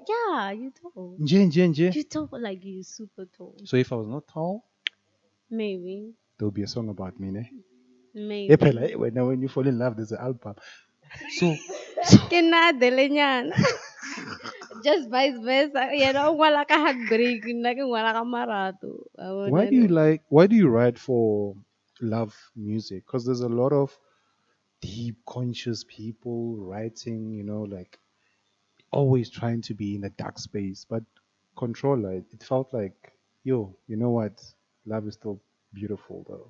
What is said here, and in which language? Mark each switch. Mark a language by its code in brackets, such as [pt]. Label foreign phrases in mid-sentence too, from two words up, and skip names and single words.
[en] Yeah, you tall. Nje. You tall like you super tall. So if I was not tall, Maybe. there'll be a song about me, ne? Eh, phela, Maybe. when you fall in love, there's an album. So [nso] Ke nna Adelenyana. [en] Just vice versa. [nso] Yena o ngwala ka heartbreak, nna ke ngwala ka marato. Wa bona ne? [en] why do you write for love music? Because there's a lot of deep conscious people writing, like always trying to be in a dark space. But controller, it felt like, yo, you know what? Love is still beautiful though.